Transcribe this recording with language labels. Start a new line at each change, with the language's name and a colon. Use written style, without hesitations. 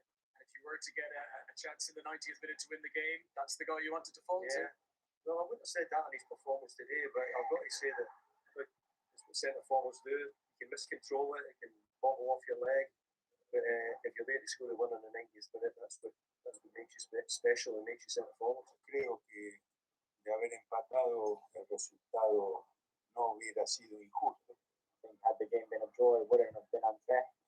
English: And if you were to get a chance in the 90th minute to win the game, that's the guy you wanted to fall to? Well, I wouldn't have said that in his performance today, but I've got to say that, look, that's what centre forwards do. You can miscontrol it, it can bobble off your leg, but if you're there to score the win in the 90th minute, that's what makes you special and makes you centre forward.
Spanish: Creo que de haber empatado el resultado no hubiera sido injusto.
English: Had the game been a draw, it wouldn't have been unfair.